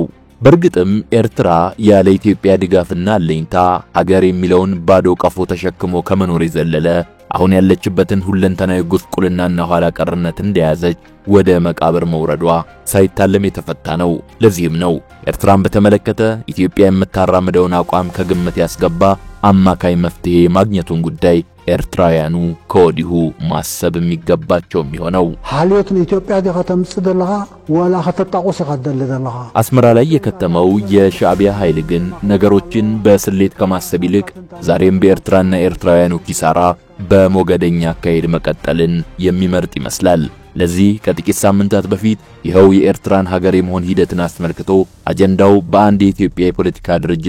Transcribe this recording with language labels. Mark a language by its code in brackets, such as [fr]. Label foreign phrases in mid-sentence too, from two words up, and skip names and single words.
[am] በእርግጥም ኤርትራ ያለ ኢትዮጵያ ድጋፍና አለኝታ ሀገር የሚለውን ባዶ ቀፎ ተሸክሞ ከመኖር የዘለለ አሁን ያለችበትን ሁለንተናዊ ጉስቁልናና ኋላ ቀርነት እንደያዘች ወደ መቃብር መውረዷ ሳይታለም የተፈታ ነው። ለዚህም ነው ኤርትራን በተመለከተ ኢትዮጵያ የምታራምደውን አቋም ከግምት ያስገባ አማካይ መፍትሄ ማግኘቱን ጉዳይ ኤርትራውያኑ ከወዲሁ ማሰብ የሚገባቸው የሚሆነው። [ti] ሓልዮት ኢትዮጵያ ዲኸተምጽ ደለኻ ወላ ከተጣቆስ ይኸደል ደለኻ [am] አስመራ ላይ የከተመው የሻዕቢያ ኃይል ግን ነገሮችን በስሌት ከማሰብ ይልቅ ዛሬም በኤርትራና ኤርትራውያኑ ኪሳራ በሞገደኛ አካሄድ መቀጠልን የሚመርጥ ይመስላል። ለዚህ ከጥቂት ሳምንታት በፊት ይኸው የኤርትራን ሀገር የመሆን ሂደትን አስመልክቶ አጀንዳው በአንድ የኢትዮጵያ የፖለቲካ ድርጅት